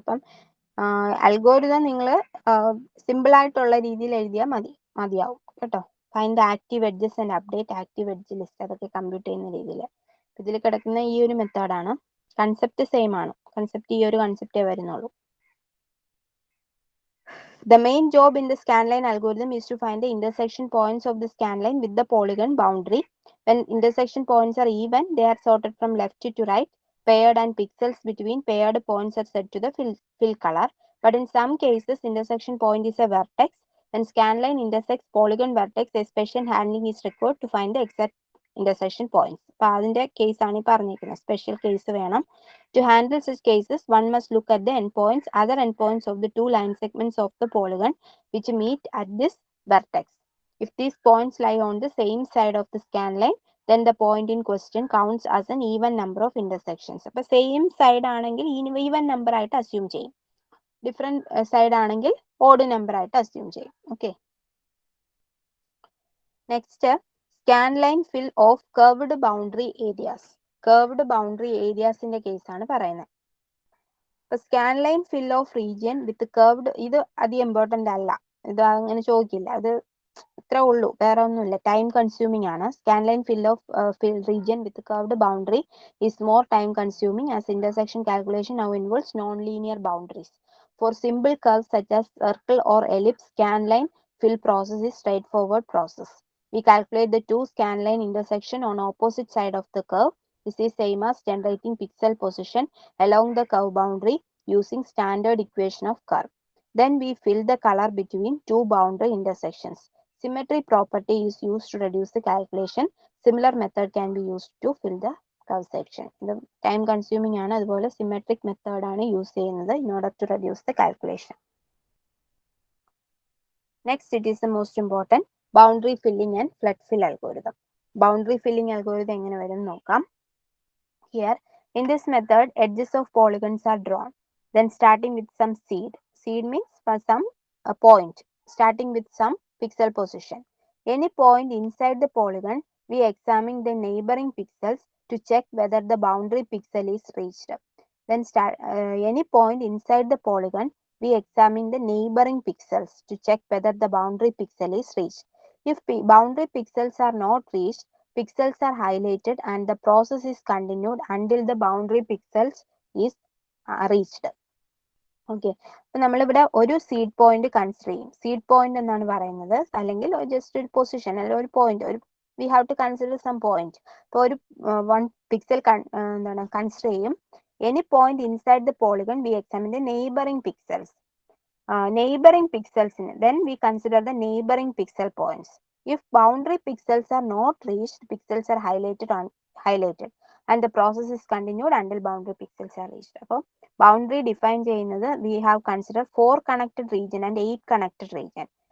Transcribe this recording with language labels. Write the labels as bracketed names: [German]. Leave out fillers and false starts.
[Malayalam] അപ്പം അൽഗോരിതം നിങ്ങൾ സിമ്പിൾ ആയിട്ടുള്ള രീതിയിൽ എഴുതിയാൽ മതിയാവും കേട്ടോ. Find active edges and update active edge list അതൊക്കെ കമ്പ്യൂട്ട് ചെയ്യുന്ന രീതിയിൽ ഇതിൽ കിടക്കുന്ന ഈ ഒരു മെത്തേഡാണ്. കൺസെപ്റ്റ് സെയിം ആണ്. കൺസെപ്റ്റ് ഈ ഒരു കൺസെപ്റ്റേ വരുന്നുള്ളൂ. [English] The main job in the scanline algorithm is to find the intersection points of the scanline with the polygon boundary. When intersection points are even, they are sorted from left to right. Paired and pixels between paired points are set to the fill color. But in some cases, intersection point is a vertex. When scanline intersects polygon vertex, a special handling is required to find the exact intersection points. [Malayalam] അപ്പൊ അതിന്റെ case ആണ് ഈ പറഞ്ഞിരിക്കുന്നത്. Special case വേണം. [English] To handle such cases, one must look at the other endpoints of the 2 line segments of the polygon which meet at this vertex. If these points lie on the same side of the scan line, then the point in question counts as an even number of intersections. [Malayalam] അപ്പോൾ same side ആണെങ്കിൽ even number ആയിട്ട് assume ചെയ്യും, different side ആണെങ്കിൽ odd number ആയിട്ട് assume ചെയ്യും. [English] Okay, next scan line fill of curved boundary areas. [Malayalam] Curved boundary ഏരിയാസിന്റെ കേസാണ് പറയുന്നത്. ഇപ്പൊ scan line fill of region with curved, ഇത് അധികം ഇമ്പോർട്ടന്റ് അല്ല, ഇത് അങ്ങനെ ചോദിക്കില്ല, അത് ഇത്രേ ഉള്ളൂ, വേറെ ഒന്നുമില്ല. ടൈം കൺസ്യൂമിംഗ് ആണ്. [English] Scan line fill of region with curved boundary is more time consuming as intersection calculation now involves non linear boundaries. For simple curves such as circle or ellipse, scan line fill process is straightforward process. We calculate the two scan line intersection on opposite side of the curve. This is same as generating pixel position along the curve boundary using standard equation of curve. Then we fill the color between two boundary intersections. Symmetry property is used to reduce the calculation. Similar method can be used to fill the curve section. [Malayalam] ഇത് time consuming ആണ്, അതുപോലെ symmetric method ആണ് use ചെയ്യുന്നത് [English] in order to reduce the calculation. Next, it is the most important, boundary filling and flood fill algorithm. [Malayalam] Boundary filling algorithm എങ്ങനെ വരും നോക്കാം. [English] Here, in this method, edges of polygons are drawn. Then starting with some seed. Seed means for some point, starting with some pixel position. Any point inside the polygon, we examine the neighboring pixels to check whether the boundary pixel is reached. Then any point inside the polygon, we examine the neighboring pixels to check whether the boundary pixel is reached. If boundary pixels are not reached, pixels are highlighted and the process is continued until the boundary pixels is reached. [Malayalam] Okay, അപ്പൊ നമ്മളിവിടെ ഒരു seed point consider ചെയ്യും. Seed point എന്നാണ് പറയുന്നത്, അല്ലെങ്കിൽ just ഒരു position അല്ലെങ്കിൽ ഒരു പോയിന്റ്, ഒരു [English] We have to consider some point. [Malayalam] അപ്പോൾ ഒരു 1 പിക്സൽ എന്താണ് കൺസിഡർ ചെയ്യും. [English] Any point inside the polygon we examine the neighbouring pixels. Neighbouring പിക്സൽസിന് then we consider the neighboring pixel points. If boundary pixels are not reached, pixels are highlighted and the process is continued until boundary pixels are reached. [Malayalam] അപ്പോൾ boundary define ചെയ്യുന്നത് [English] we have considered 4 connected region and 8 connected region.